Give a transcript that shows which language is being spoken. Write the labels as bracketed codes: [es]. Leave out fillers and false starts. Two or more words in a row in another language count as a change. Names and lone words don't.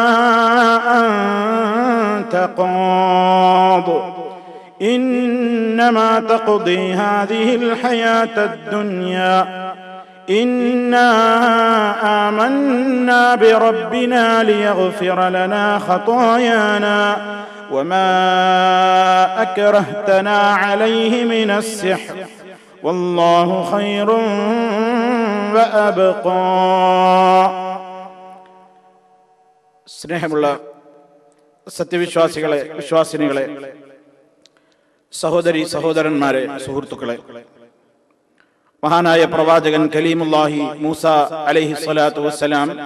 [ar] أنت قاض إنما تقضي هذه الحياة الدنيا إنا آمنا بربنا ليغفر لنا خطايانا وما أكرهتنا عليه من السحر والله خير وأبقى. [ml] സ്നേഹമുള്ള സത്യവിശ്വാസികളെ, വിശ്വാസിനികളെ, സഹോദരി സഹോദരന്മാരെ, സുഹൃത്തുക്കളെ, മഹാനായ പ്രവാചകൻ കലീമുല്ലാഹി മൂസ [ar] عليه الصلاة والسلام